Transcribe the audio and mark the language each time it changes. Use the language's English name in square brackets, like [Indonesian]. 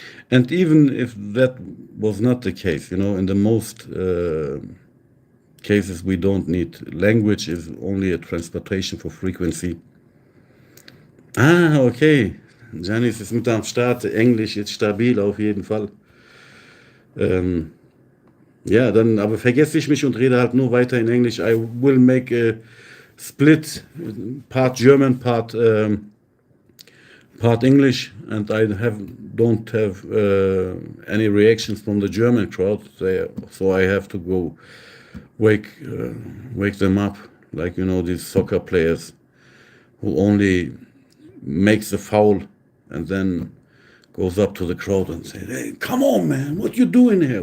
[English] And even if that was not the case, you know, in the most cases we don't need. Language is only a transportation for frequency. Ah, okay. [German] Janis ist mit am Start. Englisch ist stabil auf jeden Fall. Ja, dann aber vergesse ich mich und rede halt nur weiter in Englisch. [English] I will make a split, part German, part English, and I don't have any reactions from the German crowd there, so I have to go wake them up, like these soccer players who only makes a foul and then goes up to the crowd and says, "Hey, come on, man, what you doing here?